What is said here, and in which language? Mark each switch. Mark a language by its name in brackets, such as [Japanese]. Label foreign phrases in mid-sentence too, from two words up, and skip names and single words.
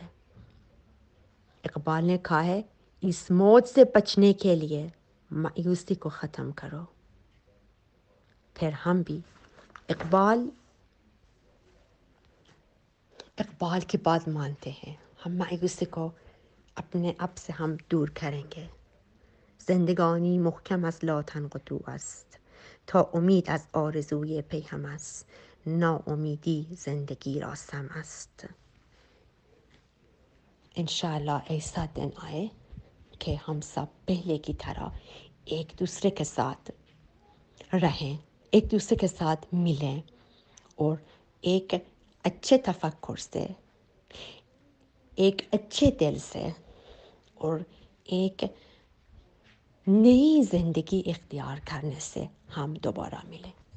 [Urdu] اقبال نے کہا ہے اس موت سے بچنے کے لیے مایوسی کو ختم کرو. پھر ہم بھی اقبال کی بات مانتے ہیں، ہم مایوسی کو اپنے آپ سے ہم دور کریں گے. [Persian] زندگانی محکم از لاتن قطوع است، تا امید از آرزوی پیهم است، ناامیدی زندگی را سم است. [Urdu] انشاءاللہ ایسا دن آئے کہ ہم سب پہلے کی طرح ایک دوسرے کے ساتھ رہیں، ایک دوسرے کے ساتھ ملیں اور ایک اچھے تفکر سے، ایک اچھے دل سے اور ایک نئی زندگی اختیار کرنے سے ہم دوبارہ ملیں.